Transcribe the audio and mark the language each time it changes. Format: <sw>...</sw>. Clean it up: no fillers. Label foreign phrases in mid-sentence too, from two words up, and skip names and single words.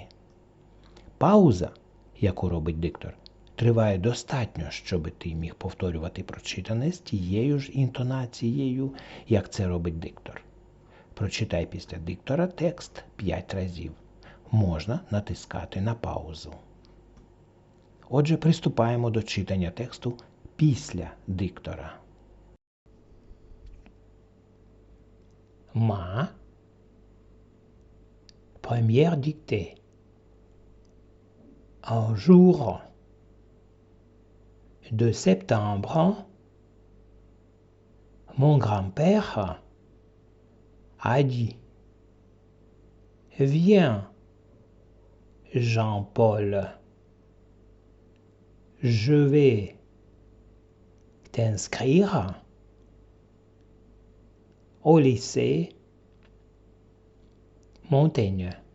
<uk>Пауза, яку робить диктор, триває достатньо, щоб ти міг повторювати прочитане з тією ж інтонацією, як це робить диктор. Прочитай після диктора текст 5 разів. Можна натискати на паузу. Отже, приступаємо до читання тексту після диктора.</uk> <fr>Ma première dictée. Un jour de septembre, mon grand-père a dit: Viens, Jean-Paul, je vais t'inscrire au lycée Montaigne.</fr>